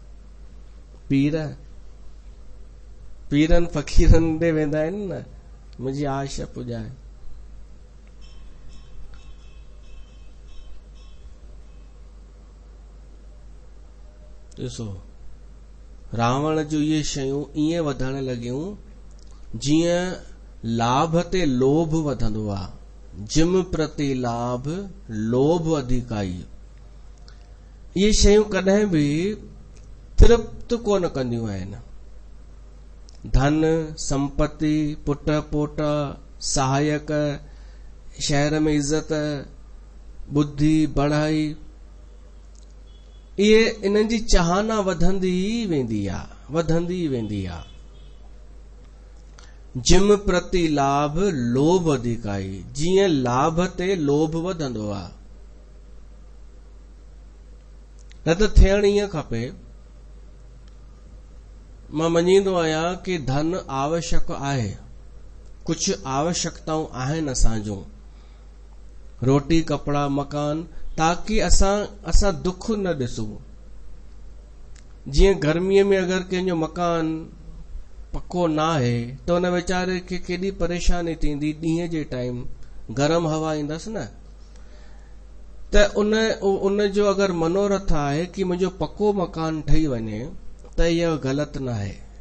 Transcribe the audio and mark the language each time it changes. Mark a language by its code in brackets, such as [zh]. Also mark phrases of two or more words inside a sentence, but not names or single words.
[sd] पीरनि फ़क़ीरनि ॾे वेंदा आहिनि न मुंहिंजी आश पुॼाए ॾिसो रावण जूं इहे शयूं ईअं वधण लॻियूं जीअं लाभ ते लोभ वधंदो आहे [awa] जिम प्रति लाभ लोभ अधिकाई [sd] इहे शयूं कॾहिं बि तृप्त कोन कंदियूं आहिनि धन संपत्ति पुट पोट सहायक शहर में इज्जत बुद्धि बढ़ाई इहे इन्हनि जी चाहना वधंदी वेंदी आहे [awa] जिम प्रति लाभ लोभ अधिकाई [sd] जीअं लाभ ते लोभ वधंदो आहे न त थियण ईअं खपे मां मञींदो आहियां कि धन आवश्यक आहे कुझु आवश्यकताऊं आहिनि असांजूं रोटी कपड़ा मकान ताकि असां दुख न ॾिसूं जीअं गर्मीअ में अगरि कंहिंजो मकान पक्को न आहे त उन वीचारे खे केॾी परेशानी थींदी ॾींहं जे टाइम गरम हवा ईंदसि न त उन जो अगरि मनोरथ आहे कि मुंहिंजो पक्को मकान ठही वञे त इहो ग़लति न आहे